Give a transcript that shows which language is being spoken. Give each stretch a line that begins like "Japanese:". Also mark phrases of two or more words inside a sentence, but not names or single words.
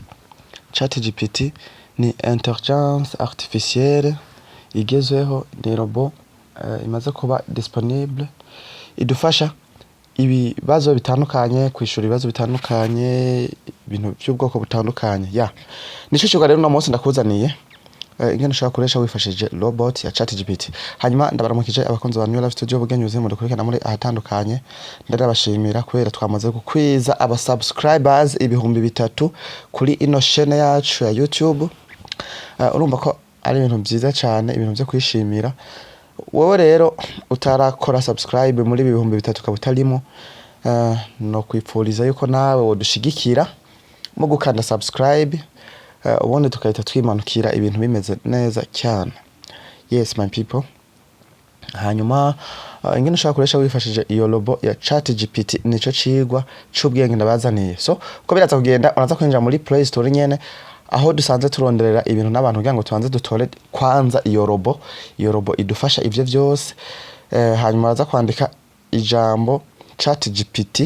Rundi: ChatGPT ni
French: intelligence artificielle
Rundi: igezweho, ni robo imaze kuba disponible, idufasha ibibazo bitandukanye, kwishura ibibazo bitandukanye, ibintu by'ubwoko butandukanye. Nico cigwa rero no munsi ndakuzaniye ingene ushobora kuresha wifashishije robot ya ChatGPT. Hanyuma ndabaramukije abakunzi ba New Life Studio bugenyuze mu dukurikirana muri ahatandukanye. Ndarabashimira kubera twamaze gukwiza aba subscribers 3,000 kuri ino chaîne yacu ya YouTube. Urumva ko ari ibintu byiza cyane, ibintu byo kwishimira. Wowe rero utarakora subscribe muri 3,000 kabutarimo, no kwipfuriza yuko nawe wodushigikira mu gukanda subscribe, ubundi tukahita twimanukira ibintu bimeze neza cyane.
English: Yes my people.
Rundi: Hanyuma ingene ushaka kuresha wifashije iyo robo ya ChatGPT nico cigwa c'ubwenge ndabazaniye. So uko biraza kugenda unaza kwinjira muri Play Store nyene aho dusanze turonderera ibintu n'abantu kugira ngo tubanze dutore kwanza iyo robo. Iyo robo idufasha ivyo vyose. Hanyuma uraza kwandika ijambo ChatGPT.